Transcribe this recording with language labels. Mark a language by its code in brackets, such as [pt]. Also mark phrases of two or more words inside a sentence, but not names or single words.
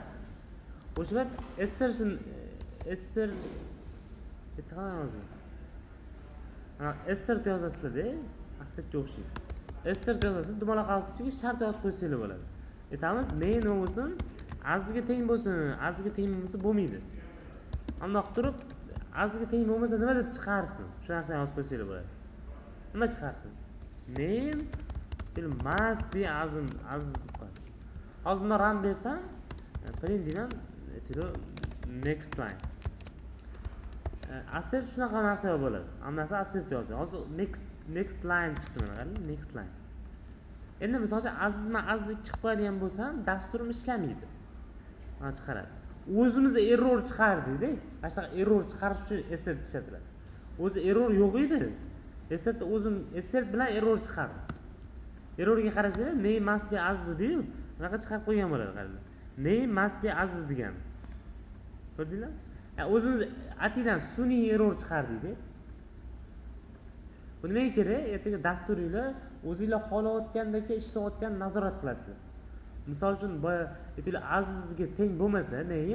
[uz] O'sha vaqt [en] assertion assert [uz] yozasizlar-da, assertga o'xshaydi. Assert yozasiz, dumaloq qavsichiga shart yozib qo'ysanglar bo'ladi. Aytamiz, name nima bo'lsin, azizga teng bo'lsin, azizga teng bo'lmasa bo'lmaydi. Undoq turib, azizga teng bo'lmasa nima deb chiqarsin? Shu narsani yozib qo'ysanglar bo'ladi. Nima chiqarsin? [en] Name must be aziz [uz] deb qo'yadi. Hozir buni run bersam, print bilan [en] next line. [uz] Assert shunaqa narsa bo'ladi. Hammasi assert yozadi. Hozir [en] next line [uz] chiqdi mana, qarang, [en] next line. [uz] Endi masalan aziz 2 qilib qo'yadigan bo'lsam, dasturim ishlamaydi. Mana chiqaradi. O'zimiz error chiqardik-da. Mana shunaqa error chiqarish uchun assert ishlatiladi. O'zi error yo'q edi. Assert bilan error chiqardi. Errorga qarasanglar, [en] name must be aziz [uz] dedi-yu, bunaqa chiqarib qo'ygan bo'ladi, qaranglar. [en] Name must be aziz [uz] degan. Ko'rdinglar? O'zimiz atidan sun'iy error chiqardik-da. Bu nimaga kerak? Ertaga dasturinglar o'zingizlar xohlayotgandek ishlayotgan nazorat qilasizlar. Misol uchun boya aytaylik azizga teng bo'lmasa, neyim?